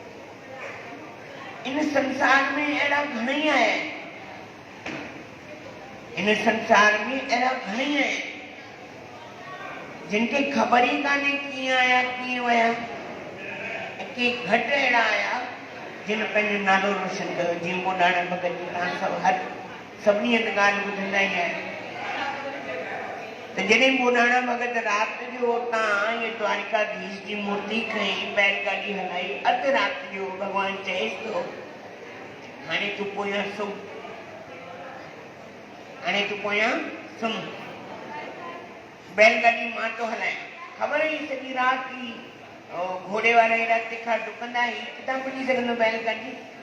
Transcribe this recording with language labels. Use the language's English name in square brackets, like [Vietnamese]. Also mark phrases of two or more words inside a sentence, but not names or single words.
[Sindhi] इन संसार में अहिड़ा घणेई आया आहिनि, इन संसार में अहिड़ा घणेई आहिनि जिन खे ख़बर ई कान्हे कीअं आया कीअं विया, ऐं के घटि अहिड़ा आया जिन पंहिंजो नालो रोशन कयो। जीअं ॿोॾाणा भॻत जी तव्हां सभु सभिनी हंधि ॻाल्हि ॿुधंदा ई आहियो, तो जॾहिं बोडाणा भगत रात जो उतां ये द्वारिकाधीश जी मूर्ति खई बैलगाॾी हलाई अधु राति जो भॻवान चएसि थो हाणे तूं पोयां सुम्ह, हाणे तूं पोयां सुम्ह, बैलगाॾी मां थो हलायां। ख़बर हुई सॼी राति घोड़े वारा हेॾा तिखा डुकंदा ही किथां पुॼी सघंदो बैलगाॾी।